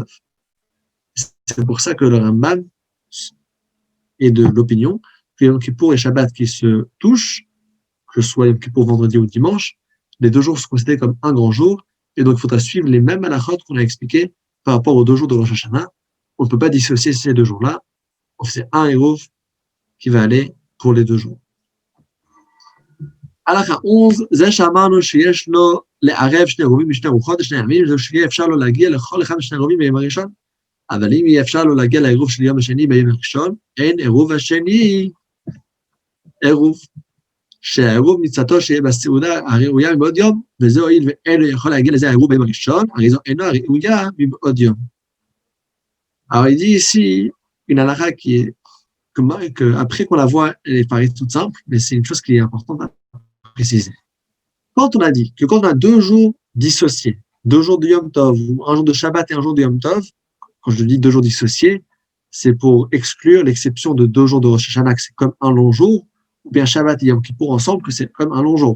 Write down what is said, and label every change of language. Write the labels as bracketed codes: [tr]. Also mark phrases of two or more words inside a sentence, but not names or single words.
[fr] C'est pour ça que le Rambam est de l'opinion que Yom Kippour et Shabbat qui se touchent, que ce soit Yom Kippour vendredi ou dimanche, les 2 jours sont considérés comme un grand jour, et donc il faudra suivre les mêmes halachot qu'on a expliqué par rapport aux 2 jours de Rosh Hashanah. On ne peut pas dissocier ces 2 jours-là. C'est un héros qui va aller pour les 2 jours. [he] הלכה 11, זה שאמרנו שיש לו לערב 2 רובים משני רוחות, 2 ימים, זה שיהיה אפשר לו להגיע לכל אחד משני רובים ביום הראשון, אבל אם יהיה אפשר לו להגיע לעירוב של יום השני ביום הראשון, אין עירוב השני, עירוב, שהעירוב מצאתו שיהיה בסעודה הראויה מבעוד יום, וזה הועיל ואין יכול להגיע לזה העירוב ביום הראשון, הרי זו אינו הראויה מבעוד יום. [fr] Alors il dit ici une halakha qui est que après qu'on la voit, elle paraît toute simple, mais c'est une chose qui est importante à préciser. Quand on a dit que quand on a 2 jours dissociés, 2 jours de Yom Tov, ou un jour de Shabbat et un jour de Yom Tov, quand je dis 2 jours dissociés, c'est pour exclure l'exception de 2 jours de Rosh Hashanah, que c'est comme un long jour, ou bien Shabbat et Yom Kippour ensemble, que c'est comme un long jour.